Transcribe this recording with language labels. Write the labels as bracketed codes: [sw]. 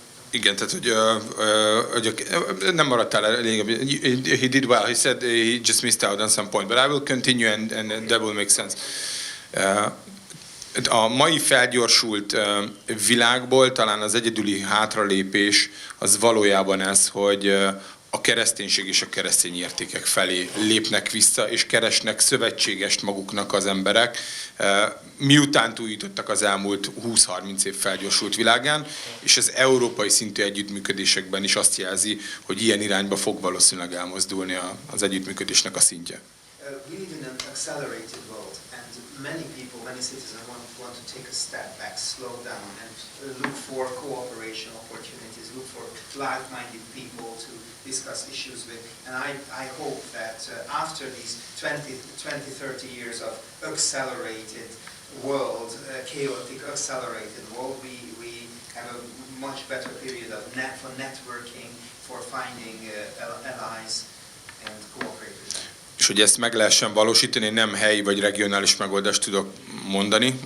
[hu] Igen, tehát hogy nem maradtál elég. [en] He did well. He said he just missed out on some point, but I will continue and that will make sense. [hu] A mai felgyorsult világból talán az egyedüli hátralépés az valójában ez, hogy a kereszténység és a keresztény értékek felé lépnek vissza, és keresnek szövetségest maguknak az emberek, miután túljutottak az elmúlt 20-30 év felgyorsult világán, és az európai szintű együttműködésekben is azt jelzi, hogy ilyen irányba fog valószínűleg elmozdulni az együttműködésnek a szintje. [en] We live in an accelerated world, and many citizens want to take a step back, slow down, and look for cooperation opportunities, look for like-minded people to discuss issues with. And I hope that after these 20-30 years of accelerated world, chaotic accelerated world, we have a much better period of for networking, for finding allies and cooperating. [hu] És hogy ezt meg lehessen valósítani, nem helyi vagy regionális megoldást tudok mondani.